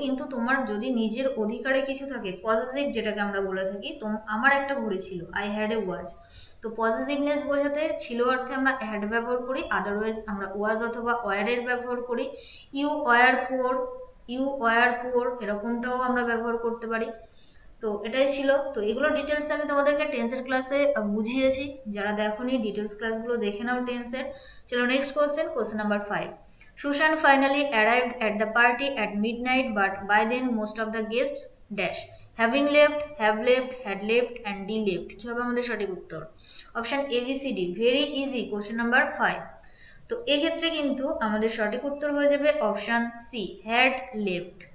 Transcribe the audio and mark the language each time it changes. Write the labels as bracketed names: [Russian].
[Bangla] কিন্তু তোমার যদি নিজের অধিকারে কিছু থাকে, পজিটিভ যেটাকে আমরা বলে থাকি, তো আমার একটা ঘড়ি ছিল, [English] I had a watch, [Bangla] তো পজিটিভনেস বোঝাতে ছিল অর্থে আমরা হ্যাড ব্যবহার করি, আদারওয়াইজ আমরা ওয়াজ অথবা ওয়ারের ব্যবহার করি। [English] you were poor, you were poor [Bangla] এরকমটাও আমরা ব্যবহার করতে পারি। তো এটাই ছিল। তো এগুলো ডিটেলস আমি তোমাদেরকে টেন্সের ক্লাসে বুঝিয়েছি, যারা দেখোনি ডিটেলস ক্লাসগুলো দেখে নাও টেন্সের। চলো next question, question number 5. [English] Sushan finally arrived at the party at midnight, but by then most of the guests dash. Having left, have left, had left and D left. [Bangla] কি হবে আমাদের সঠিক উত্তর? Option A B C D, very easy. Question number 5। তো এক্ষেত্রে কিন্তু আমাদের সঠিক উত্তর হয়ে যাবে অপশন সি, হ্যাড লেফট।